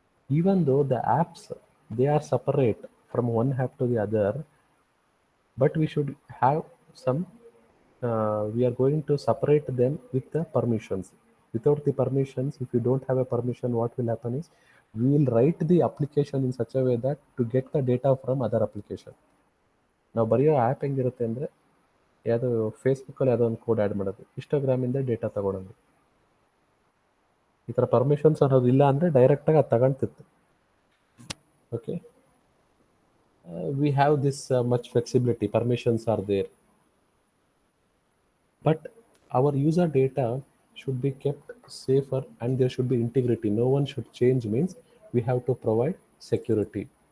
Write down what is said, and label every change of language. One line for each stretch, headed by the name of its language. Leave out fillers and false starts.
English: Even though the apps, they are separate from one app to the other, but we should have some. We are going to separate them with the permissions. Without the permissions, if you don't have a permission, what will happen is we will write the application in such a way that to get the data from other application.
Kannada: ನಾವು ಬರೆಯೋ app ಹೆಂಗಿರುತ್ತೆ ಅಂದರೆ ಯಾವುದೋ ಫೇಸ್ಬುಕ್ಕಲ್ಲಿ ಯಾವುದೋ ಒಂದು code add ಮಾಡೋದು, ಇನ್ಸ್ಟಾಗ್ರಾಮಿಂದ data ತೊಗೊಳೋದು. ಈ ಥರ ಪರ್ಮಿಷನ್ಸ್ ಅನ್ನೋದು ಇಲ್ಲ ಅಂದರೆ ಡೈರೆಕ್ಟಾಗಿ ಅದು ತಗೊಳ್ತಿತ್ತು.
English: Okay, we have this much flexibility, permissions are there, but our user data should be kept safer and there should be integrity. No one should change means we have to provide security.